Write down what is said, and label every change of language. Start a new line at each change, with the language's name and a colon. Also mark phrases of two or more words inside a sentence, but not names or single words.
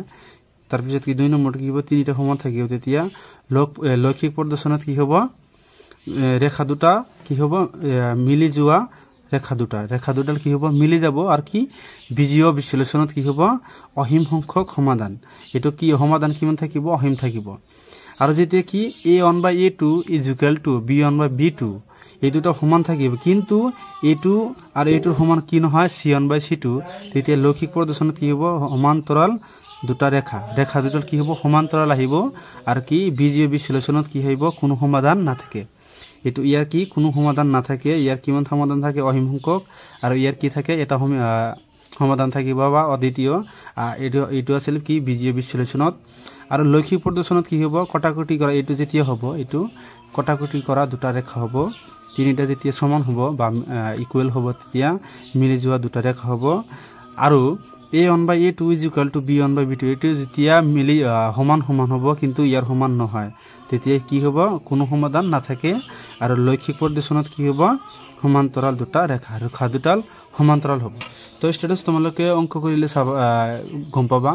Assamese: তাৰপিছত কি 2 নম্বৰটো কি হ'ব তিনিটা সমান থাকিব, তেতিয়া লৈখিক প্ৰদৰ্শনত কি হ'ব ৰেখা দুটা কি হ'ব মিলি যোৱা ৰেখা দুটাল কি হ'ব মিলি যাব। আর কি বীজীয় বিশ্লেষণত কি হ'ব অসীম সংখ্যক সমাধান। এইটো কি সমাধান কিমান থাকিব অসীম থাকিব। আর যেতিয়া কি a1/a2
English: is equal to
Assamese: b1/b2 এই দুটো সমান থাকিব, কিন্তু এইটো আর এইটোৰ সমান কি নহয় c1/c2, তেতিয়া লৈখিক প্ৰদৰ্শনত কি হ'ব সমান্তৰাল দুটা ৰেখা দুটাল কি হ'ব সমান্তৰাল আহিব। আর কি বীজীয় বিশ্লেষণত কি আহিব কোনো সমাধান নাথাকে। এইটো ইয়াৰ কি কোনো সমাধান নাথাকে, ইয়াৰ কিমান সমাধান থাকে অসীম সংখ্যক, আৰু ইয়াৰ কি থাকে এটা সমাধান থাকিব বা অদ্বিতীয়। এইটো আছিল কি বীজীয় বিশ্লেষণত। আর লৈখিক প্ৰদৰ্শনত কি হ'ব কটাকটি কৰা, এইটো যেতিয়া হ'ব এইটো কটাকটি কৰা দুটা ৰেখা হ'ব, তিনিটা যেতিয়া সমান হ'ব বা ইকুৱেল হ'ব, তেতিয়া মিলি যোৱা দুটা ৰেখা হ'ব। আৰু a1/a2
English: is equal to
Assamese: b1/b2 এইটো যেতিয়া মিলি সমান হ'ব, কিন্তু ইয়াৰ সমান নহয়, তেতিয়া কি হ'ব কোনো সমাধান নাথাকে। আৰু লৈখিক প্ৰদৰ্শনত কি হ'ব সমান্তৰাল দুটা ৰেখা দুটাল সমান্তৰাল হ'ব। তো স্টুডেন্টস তোমালোকে অঙ্ক কৰিলে গম পাবা।